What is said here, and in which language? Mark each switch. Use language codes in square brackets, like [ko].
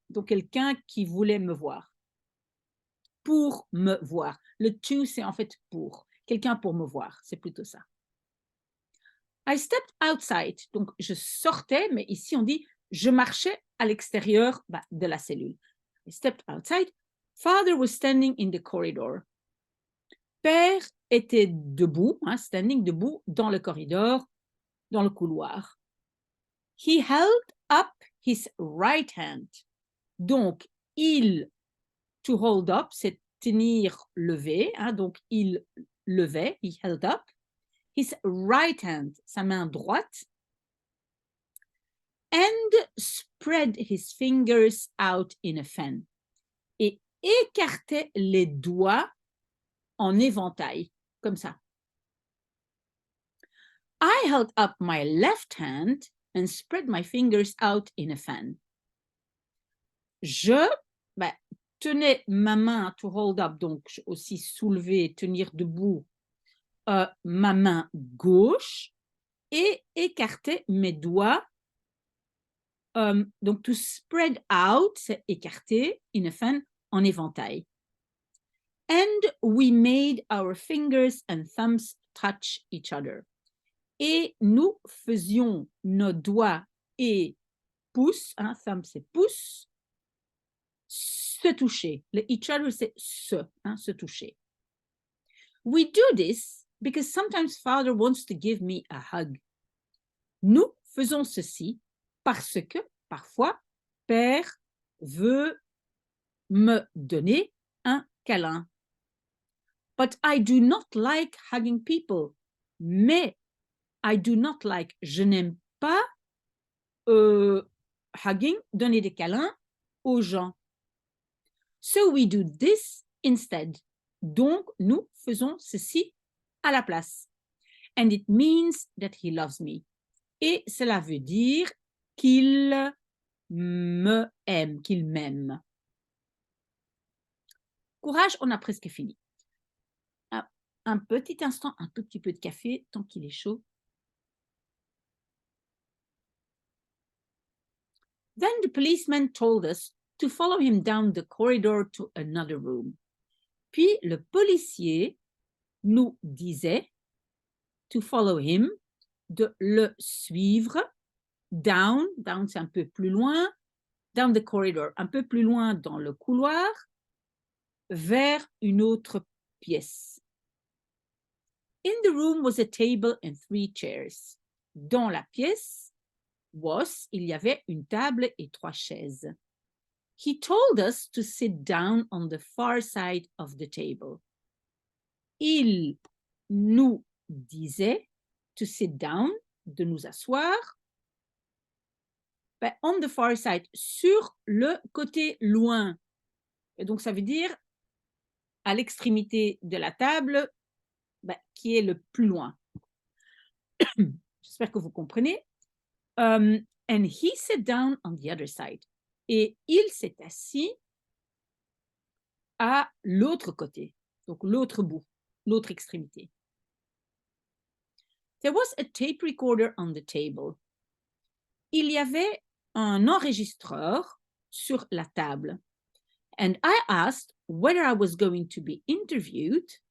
[fr] Donc, quelqu'un qui voulait me voir. Pour me voir. Le to, c'est en fait pour. Quelqu'un pour me voir. C'est plutôt ça. [en] I stepped outside. [fr] Donc, je sortais, mais ici, on dit je marchais à l'extérieur de la cellule. [en] I stepped outside. Father was standing in the corridor. [fr] Père était debout, standing debout dans le corridor, dans le couloir. [en] He held up his right hand. [fr] Donc, to hold up, c'est tenir levé, donc il levait, [en] he held up, his right hand, [fr] sa main droite, [en] and spread his fingers out in a fan, [fr] et écartait les doigts en éventail, comme ça. [en] I held up my left hand and spread my fingers out in a fan. [fr] Je tenais ma main [en] to hold up, [fr] donc aussi soulever, tenir debout ma main gauche et écarter mes doigts. Donc, [en] to spread out, [fr] c'est écarter, [en] in a fan, [fr] en éventail. [en] And we made our fingers and thumbs touch each other. [fr] Et nous faisions nos doigts et pouces, thumb c'est pouce, se toucher. Le [en] each other [fr] c'est se toucher. [en] We do this because sometimes father wants to give me a hug. [fr] Nous faisons ceci parce que parfois père veut me donner un câlin. [en] But I do not like hugging people. [fr] Mais [en] I do not like, [fr] je n'aime pas hugging, donner des câlins aux gens. [en] So we do this instead. [fr] Donc, nous faisons ceci à la place. [en] And it means that he loves me. [fr] Et cela veut dire qu'il me aime, qu'il m'aime. Courage, on a presque fini. Un petit instant, un tout petit peu de café, tant qu'il est chaud. [en] Then the policeman told us to follow him down the corridor to another room. [fr] Puis le policier nous disait [en] to follow him, [fr] de le suivre down c'est un peu plus loin, [en] down the corridor, [fr] un peu plus loin dans le couloir, vers une autre pièce. [en] In the room was a table and 3 chairs. [fr] Dans la pièce il y avait une table et 3 chaises. [en] He told us to sit down on the far side of the table. [fr] Il nous disait [en] to sit down, [fr] de nous asseoir, [en] on the far side, [fr] sur le côté loin. Et donc, ça veut dire à l'extrémité de la table, qui est le plus loin. J'espère que vous comprenez. [en] And he sat down on the other side. [fr] Et il s'est assis à l'autre côté, donc l'autre bout, l'autre extrémité. [en] There was a tape recorder on the table. [fr] Il y avait un enregistreur sur la table. [en] And I asked whether I was going to be interviewed.